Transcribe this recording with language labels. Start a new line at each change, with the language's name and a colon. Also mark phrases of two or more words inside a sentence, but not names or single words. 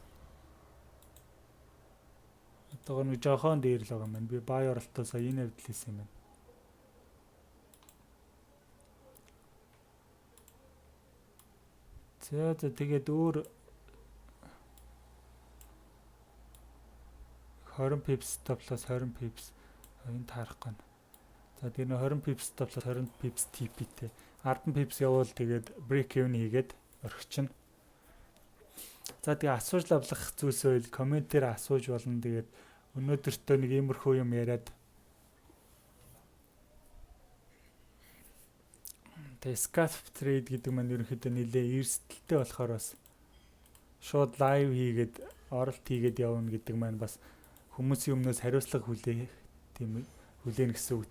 Mongolian: Одоо нэг жоохон дээр л байгаа юм байна. Би buy оролтоо сая энэ хэвдэл хийсэн юм байна. За тэгээд өөр
English: 20 pips stop loss 20 pips
Mongolian: энэ таарахгүй. За тэр
English: 20 pips stop loss 20 pips
Mongolian: TP-тэй 10 pips явуул тэгээд
English: break even
Mongolian: хийгээд орхичихно. За тэгээ асууж лавлах зүйлс байл комментээр асууж болно. Тэгээд өнөөдөртөө нэг иймэрхүү юм яриад тэгээ
English: scalp trade
Mongolian: гэдэг маань ерөнхийдөө нэлээ эрсдэлтэй болохоор бас шууд лайв хийгээд оролт хийгээд явна гэдэг маань бас хүмүүсийн өмнөөс хариуцлага хүлээнэ гэсэн үг.